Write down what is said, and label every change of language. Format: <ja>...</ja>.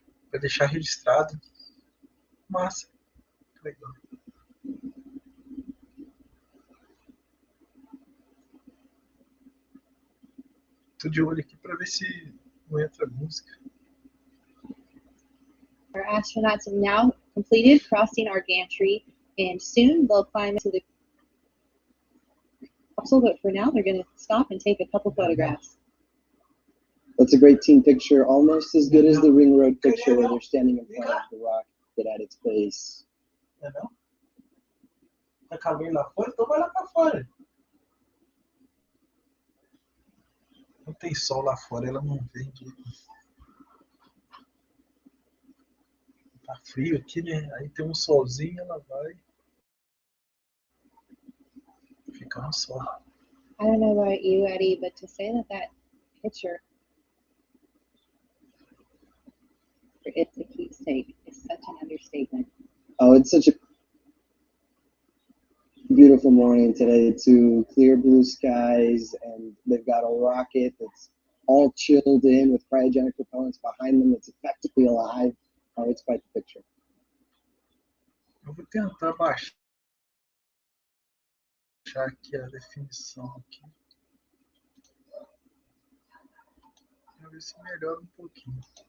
<pt>Pra deixar registrado. Massa. Legal. Tô de olho aqui pra ver se não entra música.</pt> <en>Our astronauts have now completed crossing our gantry, and soon they'll climb into the capsule, but for now they're going to stop and take a couple photographs. That's a great team picture, almost as good as the ring road picture where they're standing in front of the rocket at its base.</en> <pt>É não? Tá calor lá fora? Então vai lá pra fora. Não tem sol lá fora, ela não vem de... Tá frio aqui, né? Aí tem um solzinho, ela vai ficar no sol.</pt> <en>I don't know about you, Eddie, but to say that picture, it's a keepsake, is such an understatement. Oh, it's such a beautiful morning today too. Clear blue skies, and they've got a rocket that's all chilled in with cryogenic propellants behind them that's effectively alive. Oh, it's quite the picture.</en> <pt>Eu vou tentar baixar aqui a definição aqui. Pra ver se melhora um pouquinho.</pt>